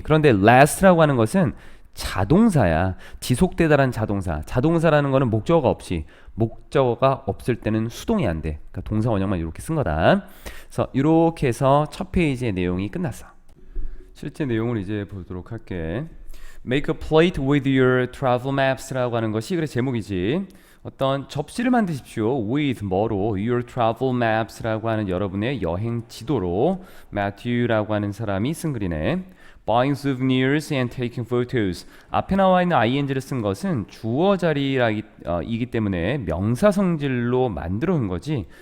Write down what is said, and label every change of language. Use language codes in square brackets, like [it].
[ko] 그런데 last라고 하는 것은 자동사야. 지속되다란 자동사. 자동사라는 거는 목적어가 없을 때는 수동이 안 돼. 그러니까 동사 원형만 이렇게 쓴 거다. 그래서 이렇게 해서 첫 페이지의 내용이 끝났어. 실제 내용을 이제 보도록 할게. [en] Make a plate with your travel maps라고 [ko] 하는 것이 그래 제목이지. 어떤 접시를 만드십시오. with 뭐로 [en] your travel maps [ko] 라고 하는 여러분의 여행 지도로 Matthew라고 하는 사람이 쓴 글이네. [en] Buying souvenirs and taking photos. [ko] 앞에 나와 있는 ing를 쓴 것은 주어 자리이기 때문에 명사 성질로 만들어 온 거지.